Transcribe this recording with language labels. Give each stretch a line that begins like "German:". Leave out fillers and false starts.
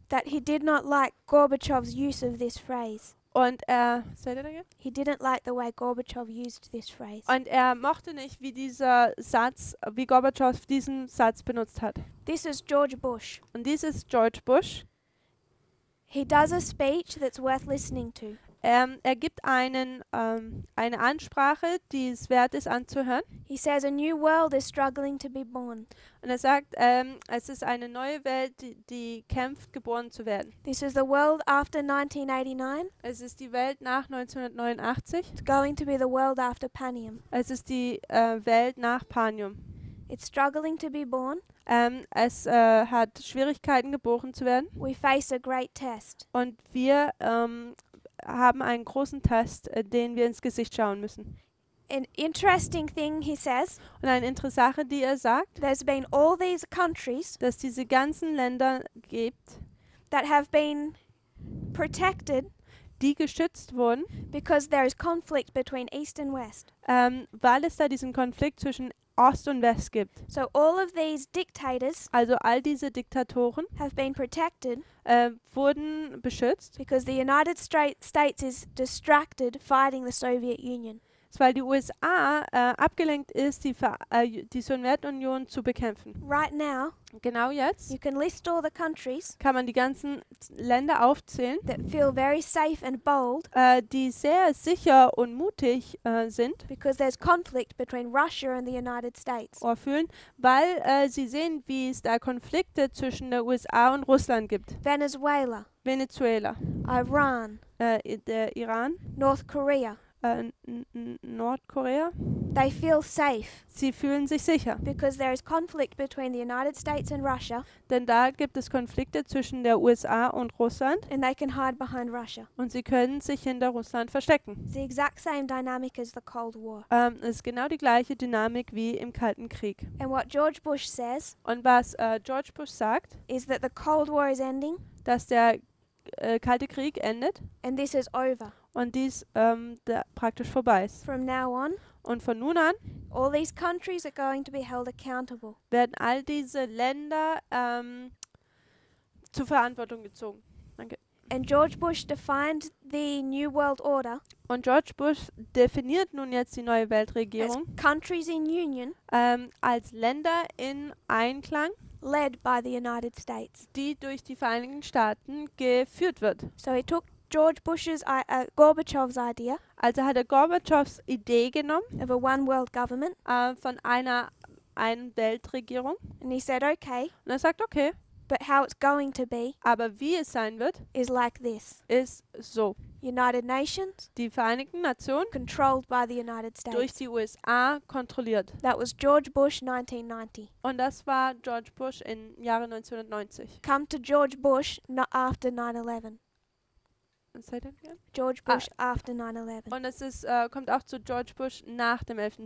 English: that he did not like Gorbachev's use of this phrase. und say that again? He didn't like the way Gorbachev used this phrase.
German: Und er mochte nicht, wie Gorbatschow diesen Satz benutzt hat.
English: This is George Bush.
German: Und dies ist George Bush.
English: He does a speech that's worth listening to.
German: Er gibt eine Ansprache, die es wert ist anzuhören.
English: He says a new world is struggling to be born.
German: Und er sagt, es ist eine neue Welt, die kämpft, geboren zu werden.
English: This is the world after 1989.
German: Es ist die Welt nach 1989.
English: It's going to be the world after Panium.
German: Es ist die Welt nach Panium.
English: It's struggling to be born.
German: Es hat Schwierigkeiten, geboren zu werden.
English: We face a great test.
German: Und wir haben einen großen Test, den wir ins Gesicht schauen müssen.
English: An interesting thing he says,
German: Und eine interessante Sache, die er sagt,
English: there's been all these countries
German: dass diese ganzen Länder gibt,
English: that have been protected
German: die geschützt wurden,
English: because there is conflict between East and West.
German: weil es da diesen Konflikt zwischen Ost und West gibt.
English: So all of these dictators
German: Also all diese Diktatoren
English: have been protected
German: wurden beschützt,
English: because the United States is distracted fighting the Soviet Union.
German: ist, weil die USA abgelenkt ist, die Sowjetunion zu bekämpfen.
English: Right now,
German: Genau jetzt
English: you can list all the countries
German: kann man die ganzen Länder aufzählen,
English: that feel very safe and bold
German: die sehr sicher und mutig sind
English: because there's conflict between Russia and the United States.
German: oder fühlen, weil sie sehen, wie es da Konflikte zwischen der USA und Russland gibt.
English: Venezuela,
German: Venezuela,
English: Iran,
German: der Iran,
English: North Korea.
German: Nordkorea.
English: They feel safe
German: Sie fühlen sich sicher,
English: because there is conflict between the United States and Russia,
German: denn da gibt es Konflikte zwischen der USA und Russland
English: and they can hide behind Russia.
German: und sie können sich hinter Russland verstecken.
English: It's the exact same dynamic as the Cold War.
German: Es ist genau die gleiche Dynamik wie im Kalten Krieg.
English: And what George Bush says
German: Und was George Bush sagt,
English: is that the Cold War is ending
German: dass der Kalte Krieg endet
English: and this is over.
German: und dies praktisch vorbei ist.
English: From now on,
German: Und von nun an
English: all these countries are going to be held accountable.
German: werden all diese Länder zur Verantwortung gezogen. Danke.
English: And George Bush defined the New World Order
German: Und George Bush definiert nun jetzt die neue
English: as
German: Weltregierung
English: countries in union
German: als Länder in Einklang,
English: led by the United States.
German: die durch die Vereinigten Staaten geführt wird.
English: So he took George Bush's, Gorbachev's idea
German: Also hat er Gorbatschows Idee genommen
English: of a one world government,
German: von einer Weltregierung
English: and he said, okay,
German: und er sagt, okay,
English: but how it's going to be
German: aber wie es sein wird,
English: is like this.
German: ist so.
English: United Nations,
German: Die Vereinigten Nationen
English: controlled by the United
German: durch
English: States.
German: die USA kontrolliert.
English: That was George Bush, 1990.
German: Und das war George Bush im Jahre 1990.
English: Come to George Bush after 9/11. Say that again? George Bush after 9/11.
German: Und es ist, kommt auch zu George Bush nach dem 11.